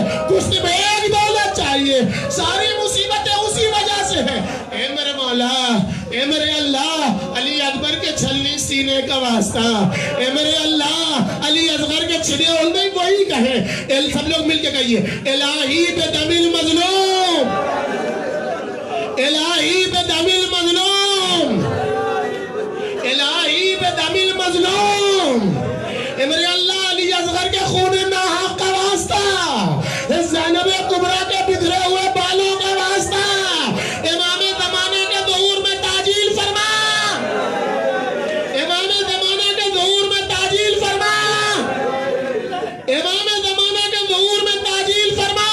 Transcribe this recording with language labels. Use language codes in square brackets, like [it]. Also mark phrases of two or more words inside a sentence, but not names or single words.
[ur] کچھ ایک دولت چاہیے. ساری مصیبتیں اسی وجہ سے ہیں. اے میرے مولا, اے میرے اللہ, علی اکبر کے چھلنی سینے کا واسطہ, اے میرے اللہ, علی اصغر کے چھلے اور نہیں وہی کہیں. سب لوگ مل کے کہیے [ar] الہی بدم المظلوم, الہی بدم المظلوم, الہی بدم المظلوم. [ur] اے میرے اللہ, علی اصغر کے خون ناحق کا واسطہ, زینب کبریٰ کے بکھرے ہوئے بالوں کا واسطہ, امام زمانہ کے ظہور میں تاجیل فرما, امام زمانہ کے ظہور میں تاجیل فرما, امام زمانہ کے ظہور میں تاجیل فرما.